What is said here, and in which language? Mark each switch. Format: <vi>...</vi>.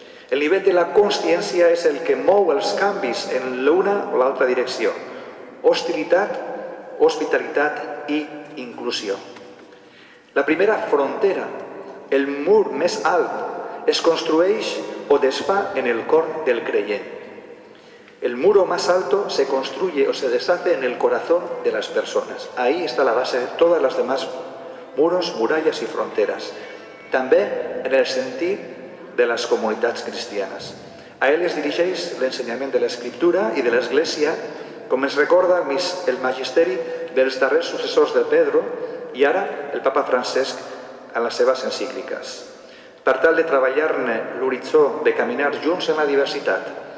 <ca>El nivell de la consciència és el que mou els canvis en l'una o l'altra direcció. Hostilitat, hospitalitat i inclusió. La primera frontera, el mur més alt, es construeix o desfà en el cor del creient.</ca> <es>El muro más alto se construye o se deshace en el corazón de las personas. Ahí está la base de todas las demás muros, muralles y fronteras.</es> <ca>També en el sentit de les comunitats cristianes. A ell es dirigeix l'ensenyament de l'Escriptura i de l'Església, com ens recorda el magisteri dels darrers successors de Pedro i ara el papa Francesc en les seves encícliques, per tal de treballar-ne l'horitzó de caminar junts en la diversitat.</ca>